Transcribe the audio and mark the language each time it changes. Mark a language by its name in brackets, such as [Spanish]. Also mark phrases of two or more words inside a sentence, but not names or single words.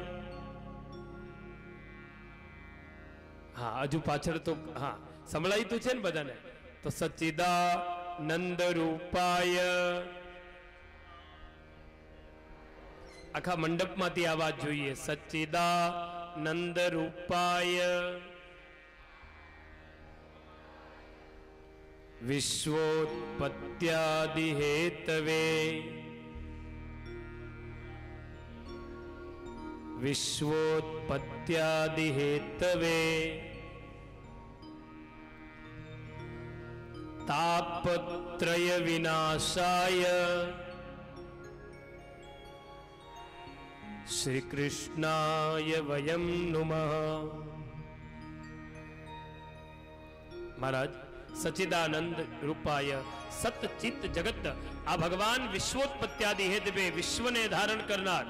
[Gujarati] હા, હજુ પાછળ તો હા સંભળાય તો છે ને બધાને. તો [Sanskrit] सच्चिदानंद रूपाय, [Gujarati] આખા મંડપમાંથી આ વાત જોઈએ. [Sanskrit] सच्चिदानंद रूपाय विश्वोत्पत्यादि हेतवे, विश्वोत्पत्यादि हेतवे तापत्रय विनाशाय श्री कृष्णाय वयं नुमः. [Gujarati] મહારાજ [Sanskrit] सच्चिदानंद रूपाय [Gujarati] સતચિત જગત, આ ભગવાન [Sanskrit] विश्वोत्पत्यादि हेतवे, [Gujarati] વિશ્વને ધારણ કરનાર.